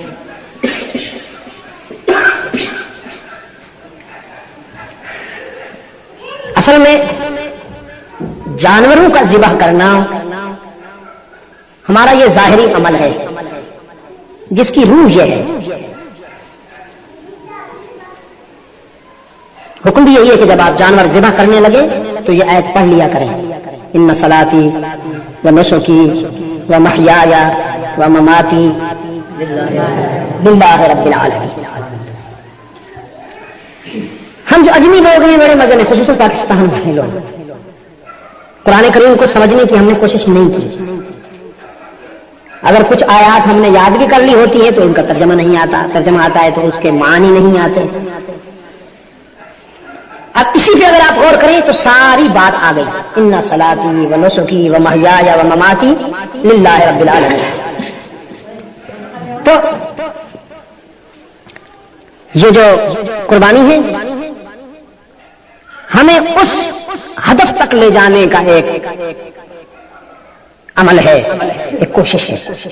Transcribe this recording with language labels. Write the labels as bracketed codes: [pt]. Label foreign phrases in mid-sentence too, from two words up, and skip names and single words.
[ur] اصل میں جانوروں کا ذبح کرنا ہمارا یہ ظاہری عمل ہے جس کی روح یہ ہے حکم بھی یہی ہے کہ جب آپ جانور ذبح کرنے لگے تو یہ آیت پڑھ لیا کریں، [ar] ان صلاتی و نسکی و محیایا و مماتی للہ رب العالمین۔ [ur] ہم جو اجمی لوگ ہیں بڑے مزے میں، خصوصاً پاکستان والے لوگ، قرآن کریم کو سمجھنے کی ہم نے کوشش نہیں کی۔ اگر کچھ آیات ہم نے یاد بھی کر لی ہوتی ہیں تو ان کا ترجمہ نہیں آتا، ترجمہ آتا ہے تو اس کے معنی نہیں آتے۔ اب اسی پہ اگر آپ غور کریں تو ساری بات آ گئی، [ar] ان صلاتی و نسکی و محیایا و مماتی للہ رب العالمین۔ [ur] تو یہ جو قربانی ہے ہمیں اس ہدف تک لے جانے کا ایک عمل ہے، ایک کوشش ہے